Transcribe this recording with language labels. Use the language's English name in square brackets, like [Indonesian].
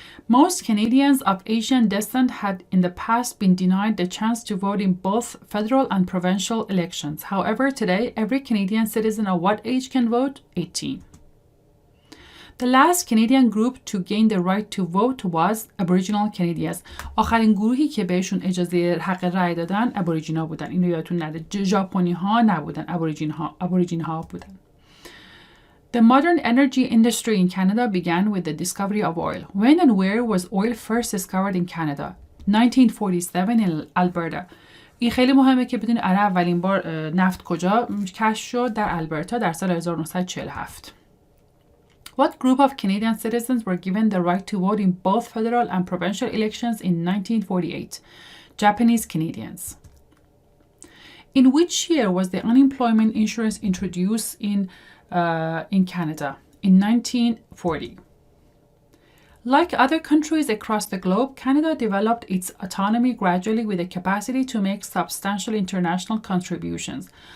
[English] Most Canadians of Asian descent had in the past been denied the chance to vote in both federal and provincial elections. However, today, every Canadian citizen of what age can vote? 18. The last Canadian group to gain the right to vote was Aboriginal Canadians. [Persian] آخرین گروهی که بهشون اجازه حق رأی دادن ابوریجینا بودن. اینو یادتون نره. ژاپنی ها نبودن، ابوریجین ها بودن. [English] The modern energy industry in Canada began with the discovery of oil. When and where was oil first discovered in Canada? 1947 in Alberta. [Persian] این خیلی مهمه که بدونید اولین بار نفت کجا کشف شد؟ در البرتا در سال 1947. [English] What group of Canadian citizens were given the right to vote in both federal and provincial elections in 1948? Japanese Canadians. In which year was the unemployment insurance introduced in Canada? In 1940. Like other countries across the globe, Canada developed its autonomy gradually with the capacity to make substantial international contributions.